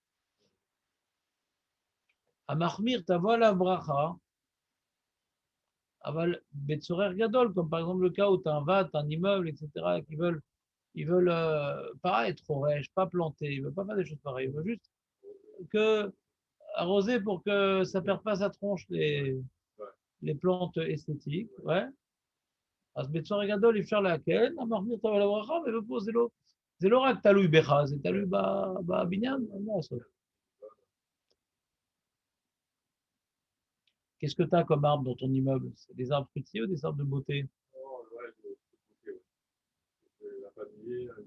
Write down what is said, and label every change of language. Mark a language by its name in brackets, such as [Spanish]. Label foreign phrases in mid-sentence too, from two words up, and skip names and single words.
[Hebrew] המחמיר, [French] tu vois la [Hebrew] ברכה, אבל בצורך גדול, [French] comme par exemple le cas où tu as un vat, un immeuble, etc., ils veulent pas être rêches, pas planter, ils ne veulent pas faire des choses pareilles, ils veulent juste que arroser pour que ça ne perde pas sa tronche, les plantes esthétiques. Ouais. [Hebrew] אז בצורה גדול אפשר להקל, המחמיר טוב על הברכה, ופה זה לא רק תלוי בך, זה תלוי בבניין, מה לעשות. [French] Qu'est-ce que tu as comme arbre dans ton immeuble? C'est des arbres fruitiers ou des arbres de beauté? La famille,